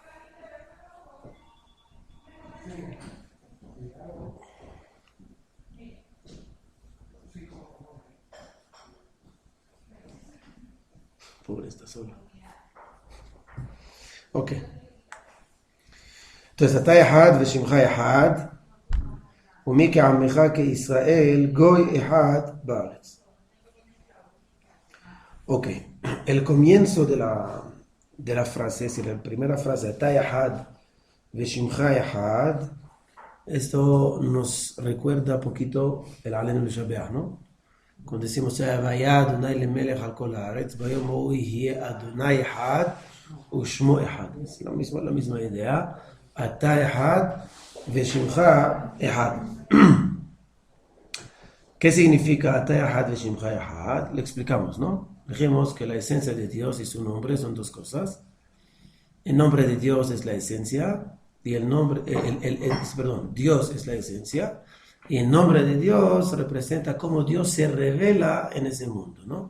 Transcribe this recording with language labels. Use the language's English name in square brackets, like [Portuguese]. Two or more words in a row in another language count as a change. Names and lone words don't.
[Spanish] Pobre, está solo. Ok. Entonces, [Hebrew] אתה אחד ושמך אחד, ומי כעמך כישראל, גוי אחד בארץ. [Spanish] Ok. El comienzo de la frase, es decir, la primera frase, [Hebrew] אתה אחד ושמך אחד, [Spanish] esto nos recuerda un poquito el Alenu Lishabeach, ¿no? Cuando decimos, [Hebrew] והיה אדוני למלך על כל הארץ, ביום ההוא יהיה אדוני אחד ושמו אחד. [Spanish] Es la misma idea. [Hebrew] אתה אחד ושמך אחד. [Spanish] ¿Qué significa [Hebrew] אתה אחד ושמך אחד? [Spanish] Le explicamos, ¿no? Dijimos que la esencia de Dios y su nombre son dos cosas. El nombre de Dios es la esencia y el nombre, Dios es la esencia. Y el nombre de Dios representa cómo Dios se revela en ese mundo, ¿no?